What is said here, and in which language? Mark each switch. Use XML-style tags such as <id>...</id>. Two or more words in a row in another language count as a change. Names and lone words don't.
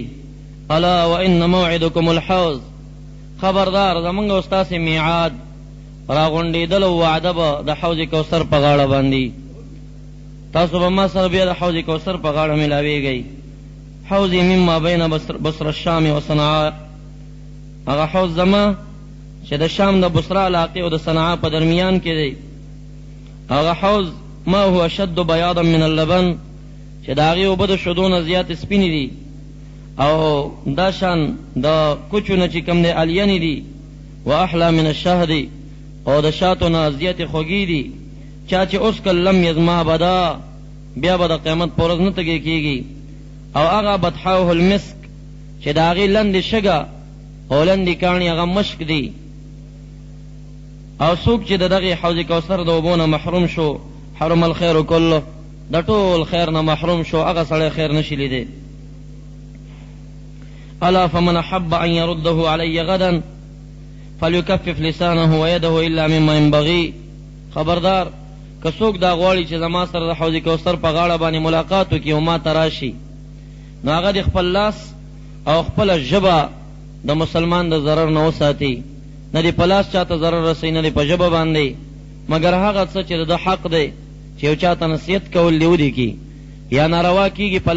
<ar>الا وان موعدکم الحوض،</ar> <ps>خبردار زمونږ او ستاسې میعاد راغونډېدل او وعده به د حوض کوثر په غاړه باندې، تاسو به ما سره بیا د حوض کوثر په غاړه ملاویږئ.</ps> <ar>حوض مما بین بصر الشام و صنعاء،</ar> <ps>هغه حوض زما چې د شام د بصره علاقې او د صنعاء په درمیان کې دی. هغه حوض</ps> <ar>ما هو اشد بیاضا من اللبن،</ar> <ps>چې د هغې اوبه د شیدو نه زیات سپینې دي، او دا شان د کوچو نه چې کوم دی الینې دي.</ps> <ar>و احلا من الشهد،</ar> <ps>او د شاتو نه زیاتې خوږې دي. چا چې اوس</ps> <ar>کل لم یزما بدا،</ar> <ps>بیا به د قیامت په ورځ نه تږی کېږي. او هغه</ps> <ar>بطحاؤه المسک،</ar> <ps>چې د هغې لندې شګه او لندې کاڼي هغه مشک دي. او څوک چې دغه حوض کوثر د اوبو نه محروم شو</ps> <ar>حرم الخير كله</ar> <ps>د ټول خیر نه محروم شو هغه سړی خیر نشي لیدی</ps> <ar>الا فمن احب ان يرده علي غدا فليكفف لسانه ويده الا مما ينبغي</ar> <ps>خبردار که څوک دا غواړي چې زما سره د حوض کوثر په غاړه باندې ملاقات وکړي او ما ته راشي نو هغه د خپل لاس او خپل ژبه د مسلمان د ضرر نه وساتي نه دی په لاس چاته ضرر رسوي نه دی په ژبه باندې مګر هغه څه چې د حق دی چې یو چاته نصیحت کول دی ودی کی یا ناروا کیږي په</ps>